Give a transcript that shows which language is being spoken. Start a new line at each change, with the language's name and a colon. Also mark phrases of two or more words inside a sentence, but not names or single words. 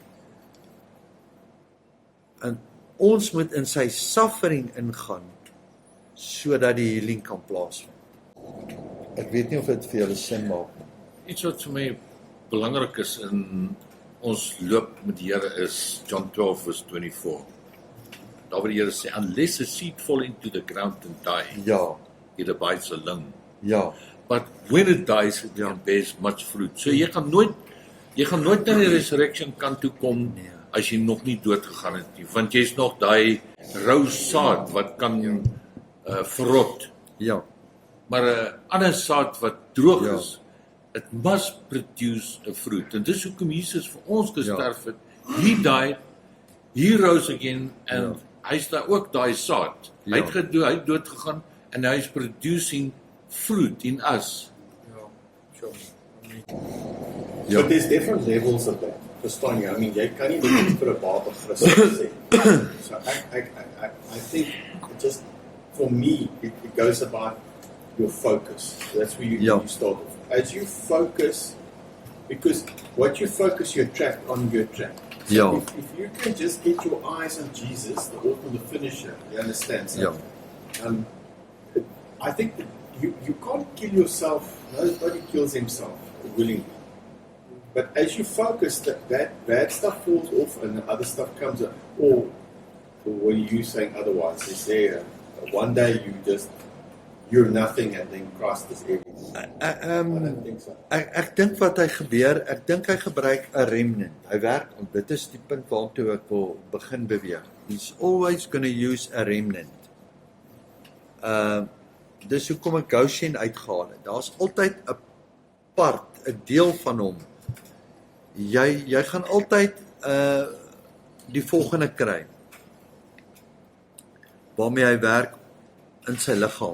Afrikaans: En ons moet in sy suffering ingaan, sodat die healing kan plaasvind. Ek weet nie of dit vir julle sin maak nie. Iets wat vir my belangrik is in ons loop met die Here is John 12 verse 24. Daar waar die Here sê,
English: unless a seed fall into the ground and die,
Afrikaans: Ja,
English: it abides alone.
Afrikaans: ja,
English: But when it dies, it bears much fruit.
Afrikaans: So jy gaan nooit na die resurrection kant toe kom as jy nog nie dood gegaan het nie, want jy's nog daai rou saad wat kan verrot. ja, Maar 'n ander saad wat droog Ja. is,
English: it must produce a fruit.
Afrikaans: En dis hoekom Jesus vir ons gesterf het.
English: He died, he rose again, and
Afrikaans: hy's daar ook daai saad. Hy het dood gegaan en hy's
English: producing fruit in us. Sure. But there's different levels of that.
Afrikaans: Verstaan jy?
English: I mean,
Afrikaans: jy kan nie net vir 'n baba Christus sê.
English: So I think it just, for me, it goes about your focus. That's where you start off. As you focus, because what you focus, you attract on your track.
Afrikaans: Ja.
English: If you can just get your eyes on Jesus, the author, the finisher, you understand? So, I think that you can't kill yourself. Nobody kills himself willingly. But as you focus, that bad stuff falls off and the other stuff comes up. Or what are you saying otherwise? Is there one day you're nothing and then Christ is everything? I don't think so.
Afrikaans: Ek dink wat hy gebeur, ek dink hy gebruik 'n remnant. Hy werk, dit is die punt waartoe ek wil begin beweeg.
English: He's always going to use a remnant.
Afrikaans: Dis hoekom ek Goshen uitgehaal het. Daar's altyd 'n part, 'n deel van hom. Jy gaan altyd die volgende kry waarmee hy werk in sy liggaam.